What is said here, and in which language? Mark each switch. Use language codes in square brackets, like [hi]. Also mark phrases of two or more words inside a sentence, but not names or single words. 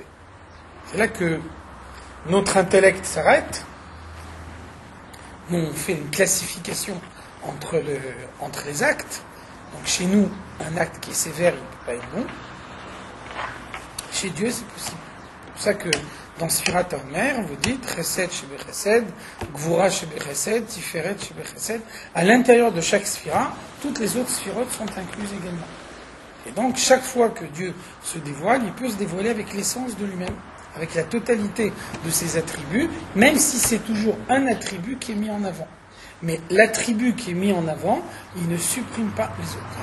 [fr] C'est là que notre intellect s'arrête. Nous, on fait une classification entre les actes. Donc chez nous, un acte qui est sévère, il ne peut pas être bon. Chez Dieu, c'est possible. C'est pour ça que dans Sfirat HaOmer, vous dites [he] חסד שבחסד, גבורה שבחסד, תפארת שבחסד. [fr] À l'intérieur de chaque sphira, toutes les autres sphirotes sont incluses également. Et donc, chaque fois que Dieu se dévoile, il peut se dévoiler avec l'essence de lui-même, avec la totalité de ses attributs, même si c'est toujours un attribut qui est mis en avant. Mais l'attribut qui est mis en avant, il ne supprime pas les autres.